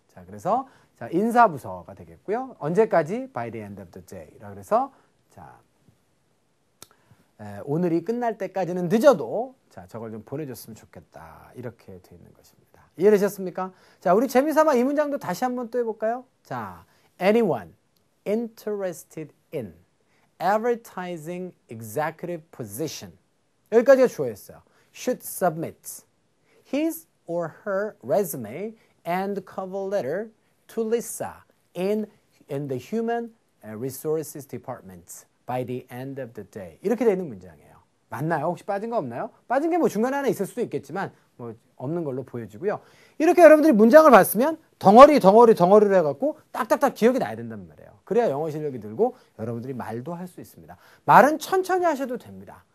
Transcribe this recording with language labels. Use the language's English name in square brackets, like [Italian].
[Korean] 자, 그래서 자, 인사부서가 되겠고요. 언제까지? [English] By the end of the day. [Korean] 그래서 자, 오늘이 끝날 때까지는 늦어도 자, 저걸 좀 보내줬으면 좋겠다. 이렇게 돼 있는 것입니다. 이해되셨습니까? 자, 우리 재미삼아 이 문장도 다시 한번 또 해볼까요? [English] 자, anyone interested in advertising executive position. [Korean] 여기까지가 주어였어요. [English] should submit his or her resume and cover letter to Lisa in the Human Resources Department by the end of the day. [Korean] 이렇게 되는 문장이에요. 맞나요? 혹시 빠진 거 없나요? 빠진 게 뭐 중간에 하나 있을 수도 있겠지만 뭐 없는 걸로 보여지고요. 이렇게 여러분들이 문장을 봤으면 덩어리로 해갖고 딱딱딱 기억이 나야 된단 말이에요. 그래야 영어 실력이 늘고 여러분들이 말도 할 수 있습니다. 말은 천천히 하셔도 됩니다.